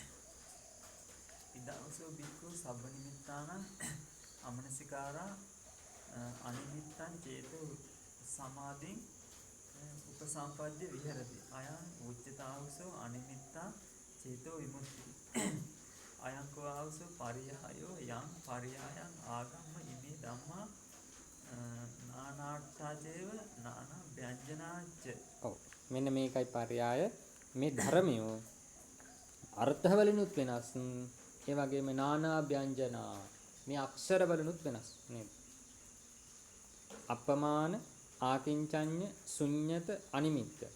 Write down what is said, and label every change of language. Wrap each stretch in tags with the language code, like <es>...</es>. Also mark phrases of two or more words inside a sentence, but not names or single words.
<pi>ඉදාවසෝ භික්ඛු සබ්බ නිමිත්තානං අමනසිකාරා අනිමිත්තං චේතෝ සමාධින් උපසම්පද්‍ය විහෙරති. අයං උච්චතාවසෝ අනිමිත්තා චේතෝ විමුක්ති. අයං කෝවසෝ පරියහයෝ යං පරියායං ආගම්ම ඉමේ ධම්මා නානාට්ඨාචේව නානා ව්‍යංජනාච්ච.</pi> <si>ඔව් මෙන්න මේකයි පරයය. මේ ධර්මියෝ අර්ථවලිනුත් වෙනස්. ඒ වගේම</si> <pi>නානා ව්‍යංජනා</pi> <si>මේ අක්ෂර වලිනුත් වෙනස් නේද?</si> <pi>අපමාන ආකින්චඤ්ඤ ශුන්්‍යත අනිමිත්ත.</pi>